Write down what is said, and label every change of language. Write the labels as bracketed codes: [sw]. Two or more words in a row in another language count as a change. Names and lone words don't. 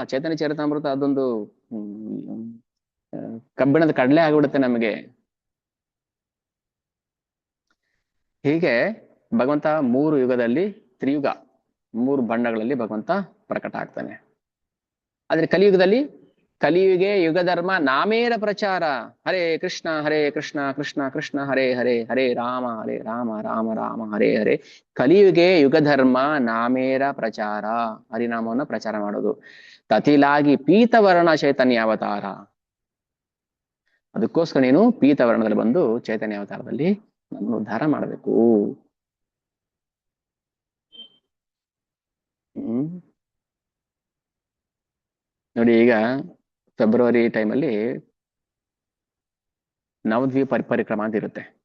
[kn] ಚೈತನ್ಯ ಚರಿತಾಮೃತ ಅದೊಂದು ಕಬ್ಬಿಣದ ಕಡಲೆ ಆಗ್ಬಿಡುತ್ತೆ ನಮಗೆ. ಹೀಗೆ ಭಗವಂತ 3 ಯುಗದಲ್ಲಿ, ತ್ರಿಯುಗ, 3 ಬಣ್ಣಗಳಲ್ಲಿ ಭಗವಂತ ಪ್ರಕಟ ಆಗ್ತಾನೆ. ಆದ್ರೆ ಕಲಿಯುಗದಲ್ಲಿ, [bn] কলিযুগে যুগ ধর্ম নামের প্রচার. [sa] ಹರೇ ಕೃಷ್ಣ ಕೃಷ್ಣ ಕೃಷ್ಣ ಹರೇ ಹರೇ, ಹರೇ ರಾಮ ರಾಮ ರಾಮ ಹರೇ ಹರೇ. [bn] কলিযুগে যুগ ধর্ম নামের প্রচার, [kn] ಹರಿನಾಮವನ್ನು ಪ್ರಚಾರ ಮಾಡೋದು. [bn] ততিলাগি পীতবর্ণ চৈতন্য অবতার. [kn] ಅದಕ್ಕೋಸ್ಕರ ನೀನು ಪೀತವರ್ಣದಲ್ಲಿ ಬಂದು ಚೈತನ್ಯ ಅವತಾರದಲ್ಲಿ ನಮ್ಮನ್ನು ಉದ್ಧಾರ ಮಾಡಬೇಕು. ನೋಡಿ, ಈಗ ಫೆಬ್ರವರಿ ಟೈಮಲ್ಲಿ ನವದ್ವೀಪ ಪರಿಕ್ರಮ ಅಂತ ಇರುತ್ತೆ.